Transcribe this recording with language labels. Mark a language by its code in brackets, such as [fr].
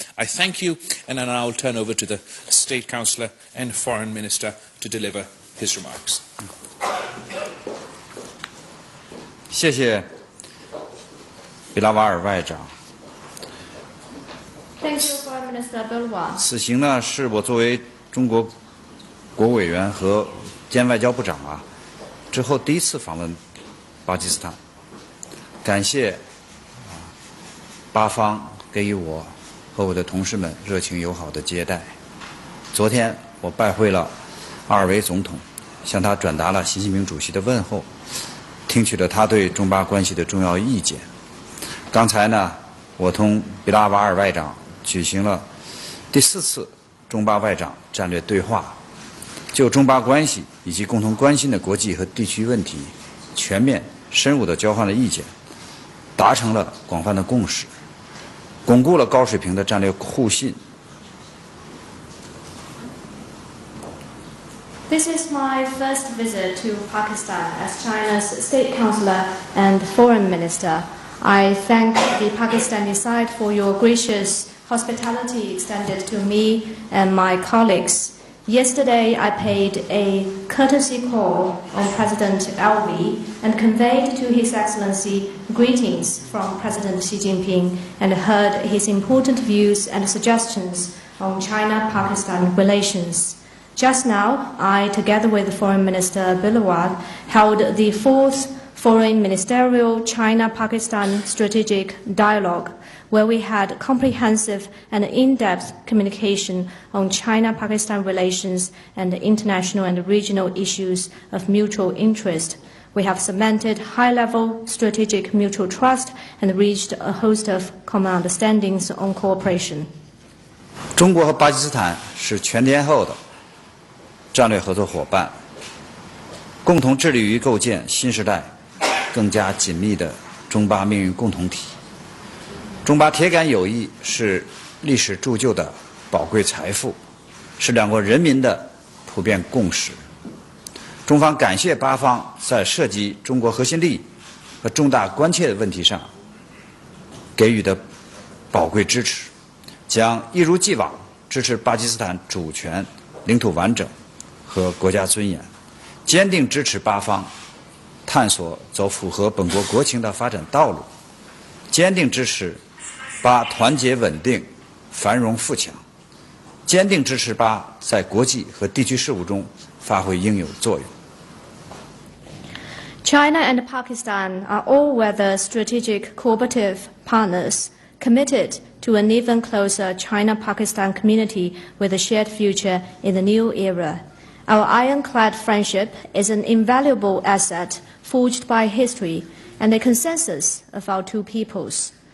[en] I thank you, and now I'll turn over to the State Councillor and Foreign Minister to deliver his remarks. [zh] 谢谢比拉瓦尔外长。 [en] Thank you, Foreign Minister Bilawal. [zh] 此行呢，是我作为中国国务委员和兼外交部长之后第一次访问巴基斯坦。感谢巴方给予我和我的同事们热情友好的接待。昨天我拜会了阿尔维总统，向他转达了习近平主席的问候，听取了他对中巴关系的重要意见。刚才呢，我同比拉瓦尔外长举行了第4次中巴外长战略对话，就中巴关系以及共同关心的国际和地区问题全面深入地交换了意见，达成了广泛的共识，巩固了高水平的战略互信。 [en] This is my first visit to Pakistan as China's State Councillor and Foreign Minister. I thank the Pakistani side for your gracious hospitality extended to me and my colleagues. Yesterday, I paid a courtesy call on President Alvi and conveyed to His Excellency greetings from President Xi Jinping and heard his important views and suggestions on China-Pakistan relations. Just now, I, together with Foreign Minister Bilawal, held the 4th Foreign Ministerial China-Pakistan Strategic Dialogue, where we had comprehensive and in-depth communication on China-Pakistan relations and international and regional issues of mutual interest. We have cemented high-level strategic mutual trust and reached a host of common understandings on cooperation. [zh] 中国和巴基斯坦是全天候的战略合作伙伴，共同致力于构建新时代更加紧密的中巴命运共同体。中巴铁杆友谊是历史铸就的宝贵财富，是两国人民的普遍共识。中方感谢巴方在涉及中国核心利益和重大关切的问题上给予的宝贵支持，将一如既往支持巴基斯坦主权、领土完整和国家尊严，坚定支持巴方探索走符合本国国情的发展道路，坚定支持巴团结稳定、繁荣富强，坚定支持巴在国际和地区事务中发挥应有作用。 [en] China and Pakistan are all-weather strategic cooperative partners committed to an even closer China-Pakistan community with a shared future in the new era. Our ironclad friendship is an invaluable asset forged by history and a consensus of our two peoples.